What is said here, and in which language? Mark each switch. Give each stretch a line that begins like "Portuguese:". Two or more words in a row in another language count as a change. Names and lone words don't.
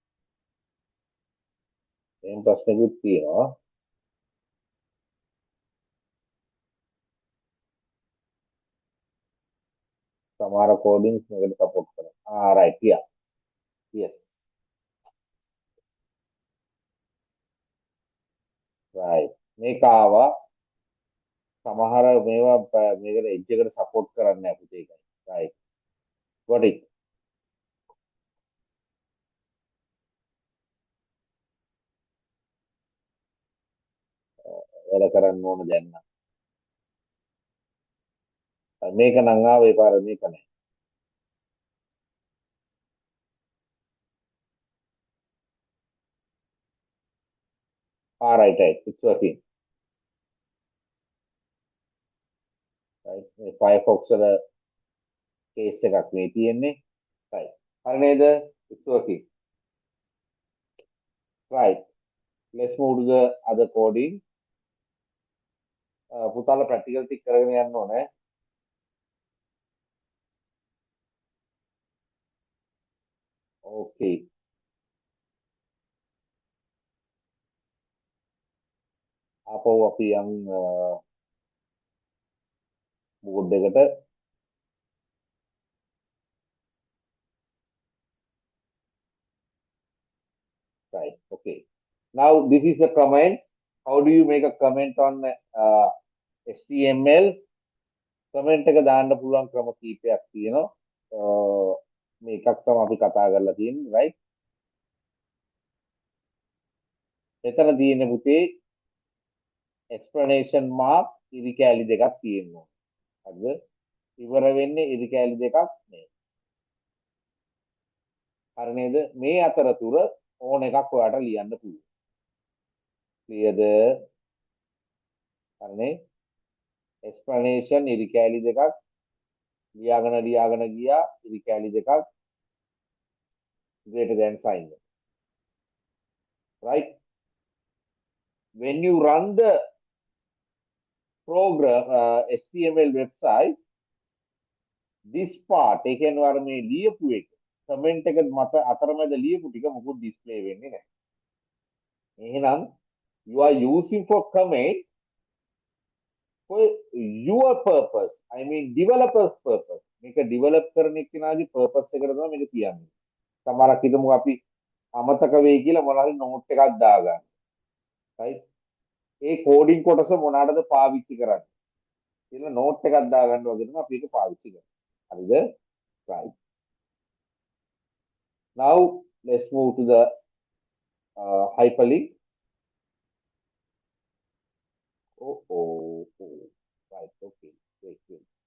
Sinhala: එහෙම ප්‍රශ්නකුත් තියෙනවා. සමහර කෝඩින්ග්ස් මේකට සපෝට් කරනවා.
English: right yeah yes right
Sinhala: මේක ආවා. සමහර මේවා මේකට එජ් එකට සපෝට් කරන්නේ නැහැ පුතේ ඒකයි.
English: right got it.
Sinhala: වැඩ කරන්න ඕන දැන් නම්. මේක නම් ආවේ පාර මේක නෑ.
English: right it's working.
Sinhala: right මේ Firefox වල කේස් එකක් මේ තියෙන්නේ. right හරි නේද?
English: it's working. right let's move to the other coding.
Sinhala: පුතාලා ප්‍රැක්ටිකල් ටික කරගෙන යන්න ඕනේ. okay ආපහු අපි යම් බෝඩ් එකට.
English: right okay now this is a comment. How do you make a comment on HTML?
Sinhala: comment එක දාන්න පුළුවන් ක්‍රම කීපයක් තියෙනවා. මේකක් තමයි අපි කතා කරලා තියෙන්නේ right. මෙතන තියෙන පුතේ
English: explanation mark
Sinhala: ඉරි කැලි දෙකක් තියෙනවා. හරිද? ඉවර වෙන්නේ ඉරි කැලි දෙකක් නේ. හරි නේද? මේ අතරතුර ඕන එකක් ඔයාට ලියන්න පුළුවන්. clearද? හරිනේ? explanation ඉරි කැලි දෙකක් ලියාගෙන ගියා ඉරි කැලි දෙකක්
English: greater than sign. right when you run the program HTML website this part
Sinhala: ඒ කියන්නේ අර මේ ලියපු එක කමෙන්ට් එක මත අතරමැද ලියපු ටික මොකුත් ඩිස්ප්ලේ වෙන්නේ නැහැ. එහෙනම්
English: you are using for comment for your purpose. I mean developers purpose.
Sinhala: මේක develop කරන එක්කෙනාගේ purpose එකට තමයි මේක තියන්නේ. සමහරක් හිතමු අපි අමතක වෙයි කියලා මොනවාරි note එකක් දාගන්න. right ඒ කෝඩින් කොටස මොනකටද පාවිච්චි කරන්නේ කියලා note එකක් දාගන්න වගේ තමයි අපි ඒක පාවිච්චි කරන්නේ. හරිද?
English: right now let's move to the hyperlink. Right okay wait